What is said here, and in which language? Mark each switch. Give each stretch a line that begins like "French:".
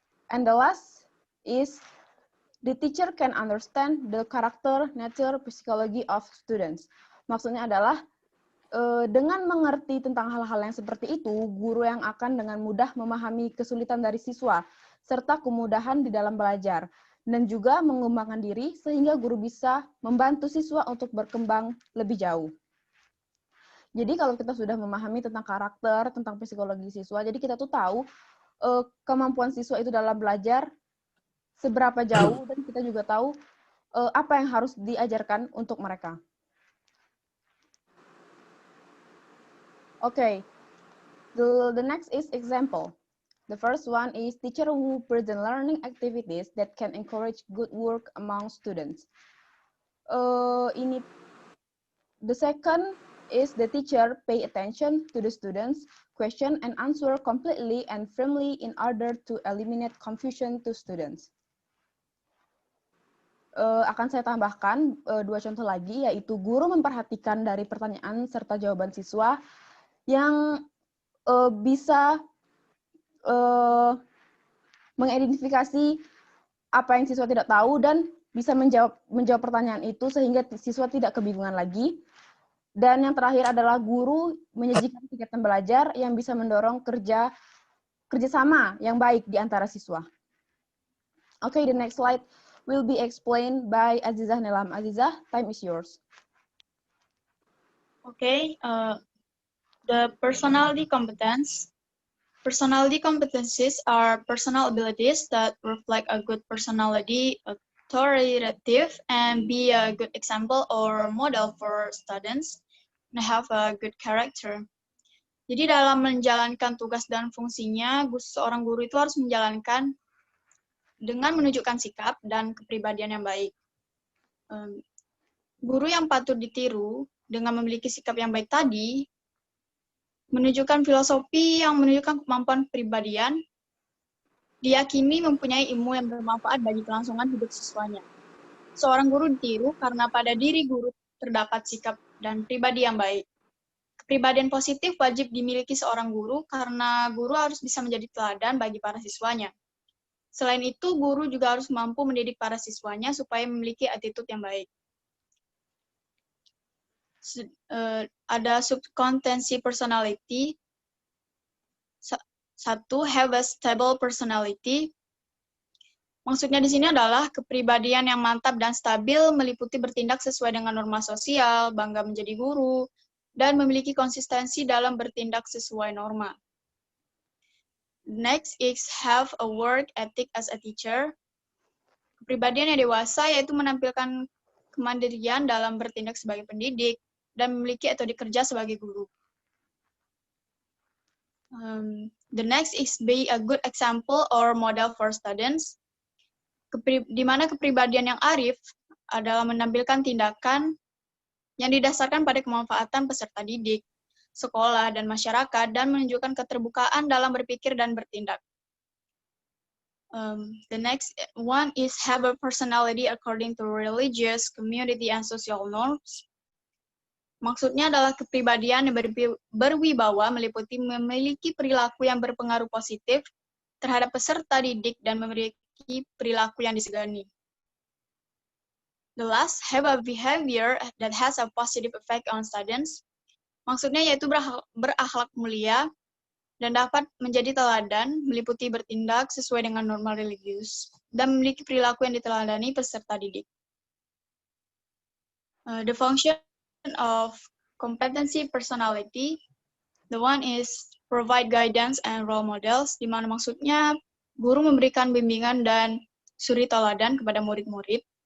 English: And the last is the teacher can understand the character, nature, psychology of students.
Indonesian: Maksudnya adalah dengan mengerti tentang hal-hal yang seperti itu, guru yang akan dengan mudah memahami kesulitan dari siswa serta kemudahan di dalam belajar, dan juga mengembangkan diri sehingga guru bisa membantu siswa untuk berkembang lebih jauh. Jadi kalau kita sudah memahami tentang karakter, tentang psikologi siswa, jadi kita tuh tahu kemampuan siswa itu dalam belajar, seberapa jauh, dan kita juga tahu apa yang harus diajarkan untuk mereka.
English: Okay, the next is example. The first one is teacher who present learning activities that can encourage good work among students. The second is the teacher pay attention to the students, question and answer completely and firmly in order to eliminate confusion to students.
Indonesian: Akan saya tambahkan dua contoh lagi, yaitu guru memperhatikan dari pertanyaan serta jawaban siswa yang bisa mengidentifikasi apa yang siswa tidak tahu dan bisa menjawab pertanyaan itu sehingga siswa tidak kebingungan lagi. Dan yang terakhir adalah guru menyajikan kegiatan belajar yang bisa mendorong kerjasama yang baik di antara siswa.
English: Okay, the next slide will be explained by Azizah Nelam. Azizah, time is yours. Okay, the personality competence. Personality competencies are personal abilities that reflect a good personality, authoritative, and be a good example or model for students, and have a good character.
Indonesian: Jadi dalam menjalankan tugas dan fungsinya, seorang guru itu harus menjalankan dengan menunjukkan sikap dan kepribadian yang baik. Guru yang patut ditiru dengan memiliki sikap yang baik tadi, menunjukkan filosofi yang menunjukkan kemampuan kepribadian, diyakini mempunyai ilmu yang bermanfaat bagi kelangsungan hidup siswanya. Seorang guru ditiru karena pada diri guru terdapat sikap dan pribadi yang baik. Kepribadian positif wajib dimiliki seorang guru karena guru harus bisa menjadi teladan bagi para siswanya. Selain itu, guru juga harus mampu mendidik para siswanya supaya memiliki attitude yang baik. Ada subkompetensi personality. Satu,
English: have a stable personality.
Indonesian: Maksudnya di sini adalah kepribadian yang mantap dan stabil, meliputi bertindak sesuai dengan norma sosial, bangga menjadi guru, dan memiliki konsistensi dalam bertindak sesuai norma.
English: Next is have a work ethic as a teacher.
Indonesian: Kepribadian yang dewasa yaitu menampilkan kemandirian dalam bertindak sebagai pendidik, dan memiliki metode kerja sebagai guru.
English: The next is be a good example or model for students.
Indonesian: Di mana kepribadian yang arif adalah menampilkan tindakan yang didasarkan pada kemanfaatan peserta didik, sekolah, dan masyarakat, dan menunjukkan keterbukaan dalam berpikir dan bertindak.
English: The next one is have a personality according to religious, community, and social norms.
Indonesian: Maksudnya adalah kepribadian yang berwibawa meliputi memiliki perilaku yang berpengaruh positif terhadap peserta didik dan memiliki perilaku yang disegani.
English: The last, have a behavior that has a positive effect on students.
Indonesian: Maksudnya yaitu berakhlak mulia dan dapat menjadi teladan, meliputi bertindak sesuai dengan norma religius, dan memiliki perilaku yang diteladani peserta didik.
English: The function of competency personality, the one is provide guidance and role models,
Indonesian: di mana maksudnya guru memberikan bimbingan dan suri teladan kepada murid-murid.